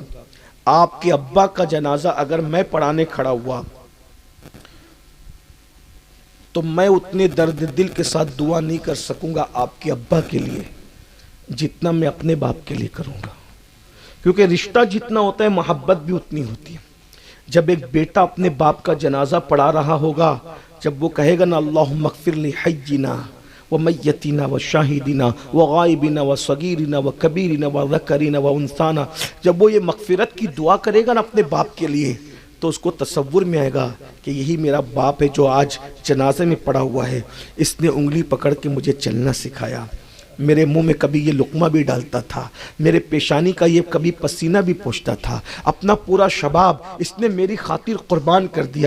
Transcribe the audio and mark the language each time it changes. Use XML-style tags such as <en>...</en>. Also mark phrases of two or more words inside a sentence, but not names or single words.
<ur>آپ کے ابا کا جنازہ اگر میں پڑھانے کھڑا ہوا تو میں اتنے درد دل کے ساتھ دعا نہیں کر سکوں گا آپ کے ابا کے لیے جتنا میں اپنے باپ کے لیے کروں گا، کیونکہ رشتہ جتنا ہوتا ہے محبت بھی اتنی ہوتی ہے۔ جب ایک بیٹا اپنے باپ کا جنازہ پڑھا رہا ہوگا، جب وہ کہے گا نا</ur> <ar>اللہم اغفر لی حینا و میتینا و شاہدینا و غائبینا و صغیرنا و کبیرنا و ذکرنا و انثانا،</ar> <ur>جب وہ یہ مغفرت کی دعا کرے گا نا اپنے باپ کے لیے تو اس کو تصور میں آئے گا کہ یہی میرا باپ ہے جو آج جنازے میں پڑا ہوا ہے، اس نے انگلی پکڑ کے مجھے چلنا سکھایا، میرے منہ میں کبھی یہ لقمہ بھی ڈالتا تھا، میرے پیشانی کا یہ کبھی پسینہ بھی پوچھتا تھا، اپنا پورا شباب اس نے میری خاطر قربان کر دیا۔</ur>